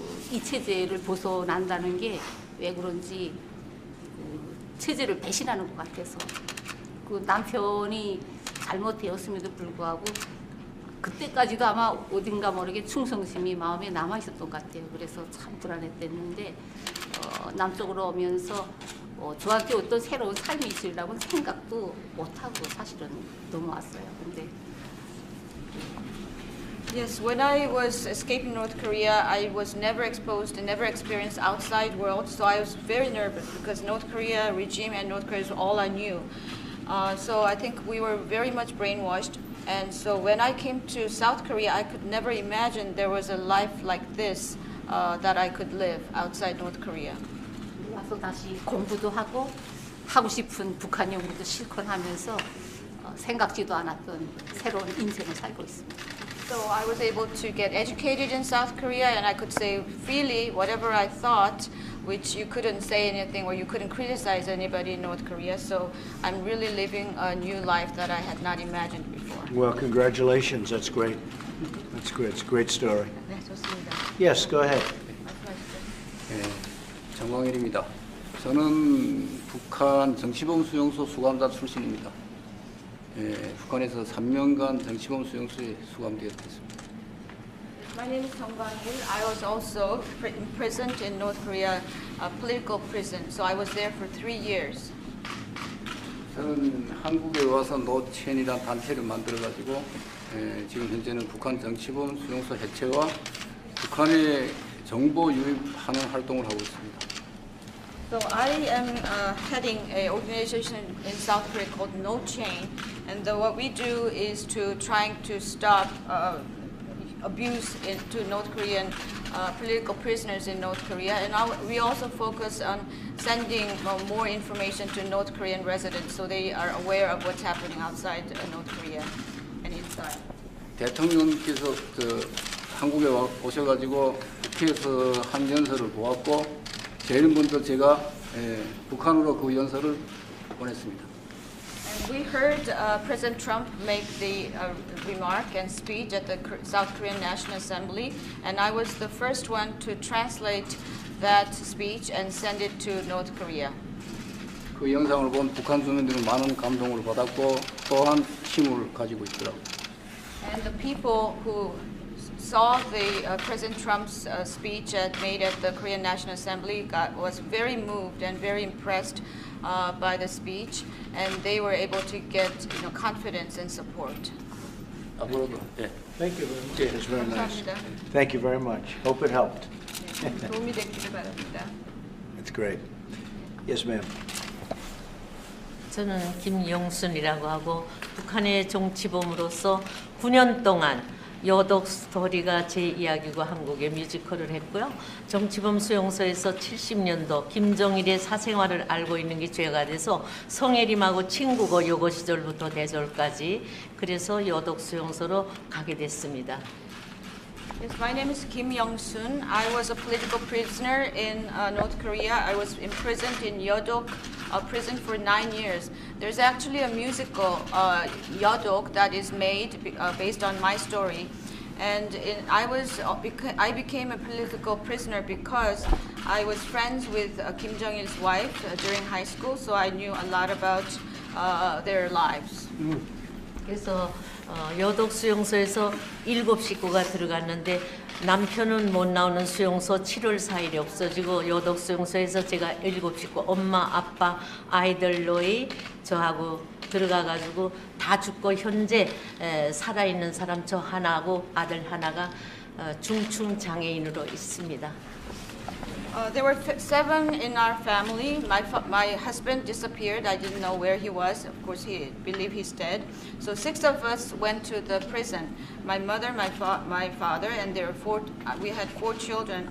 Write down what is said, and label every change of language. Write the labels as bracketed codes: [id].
[ko] 이 체제를 벗어난다는 게 왜 그런지 체제를 배신하는 것 같아서 남편이 잘못되었음에도 불구하고 그때까지도 아마 어딘가 모르게 충성심이 마음에 남아 있었던 것 같아요. 그래서 참 불안했댔는데 남쪽으로 오면서 저한테 어떤 새로운 삶이 있으리라고는 생각도 못하고 사실은 넘어왔어요. 근데 [en] Yes, when I was escaping North Korea, I was never exposed and never experienced outside world, so I was very nervous because North Korea regime and North Korea is all I knew. So I think we were very much brainwashed. And so when I came to South Korea, I could never imagine there was a life like this that I could live outside North Korea. [ko] 와서 다시 공부도 하고 싶은 북한 연구도 실컷 하면서 생각지도 않았던 새로운 인생을 살고 있습니다. [en] So I was able to get educated in South Korea, and I could say freely whatever I thought, which you couldn't say anything or you couldn't criticize anybody in North Korea. So I'm really living a new life that I had not imagined before. Well, congratulations. That's great. That's great. It's a great story. [ko] 네, 좋습니다. [en] Yes, go ahead. [ko] 말씀하시죠. 정광일입니다. 저는 북한 정치범 수용소 수감자 출신입니다. 북한에서 3년간 정치범 수용소에 수감되었습니다. [en] My name is Song Kwang-il. I was also imprisoned in North Korea, a political prison. So I was there for 3 years. [ko] 저는 한국에 와서 노첸이라는 단체를 만들어가지고 지금 현재는 북한 정치범 수용소 해체와 북한에 정보 유입하는 활동을 하고 있습니다. [en] So I am heading an organization in South Korea called No Chain, and what we do is trying to stop abuse to North Korean political prisoners in North Korea, and we also focus on sending more information to North Korean residents so they are aware of what's happening outside North Korea and inside. [ko] 대통령께서 한국에 오셔가지고 국회에서 한 연설을 보았고 제일 먼저 제가 북한으로 그 연설을 보냈습니다. [en] And we heard President Trump make the remark and speech at the South Korean National Assembly, and I was the first one to translate that speech and send it to North Korea. [ko] 그 영상을 본 북한 주민들은 많은 감동을 받았고 또한 힘을 가지고 있더라고요. [en] And the people who saw the President Trump's speech made at the Korean National Assembly was very moved and very impressed by the speech, and they were able to get confidence and support. [ko] 앞으로도 [en] Thank you very much. It was very nice. [ko] 감사합니다. [en] Thank you very much. Hope it helped. [ko] 네, 도움이 됐기를 바랍니다. [en] That's great. Yes, ma'am. [ko] 저는 김영순이라고 하고 북한의 정치범으로서 9년 동안 여독 스토리가 제 이야기고 한국에 뮤지컬을 했고요. 정치범 수용소에서 70년도 김정일의 사생활을 알고 있는 게 죄가 돼서 성혜림하고 친구고 여고 시절부터 대졸까지 그래서 여독 수용소로 가게 됐습니다. [en] Yes, my name is Kim Young-sun. I was a political prisoner in North Korea. I was imprisoned in Yeodok prison for 9 years. There's actually a musical, Yeodok, that is made based on my story. And I became a political prisoner because I was friends with Kim Jong-il's wife during high school, so I knew a lot about their lives. [ko] 그래서 여독 수용소에서 7식구가 들어갔는데 남편은 못 나오는 수용소 7월 4일에 없어지고 여독 수용소에서 제가 7식구 엄마 아빠 아이들로이 저하고 들어가가지고 다 죽고 현재 살아있는 사람 저 하나하고 아들 하나가 중증 장애인으로 있습니다. [en] There were 7 in our family. My husband disappeared. I didn't know where he was. Of course, he believed he's dead. So 6 of us went to the prison. My mother, my father, and we had 4 children.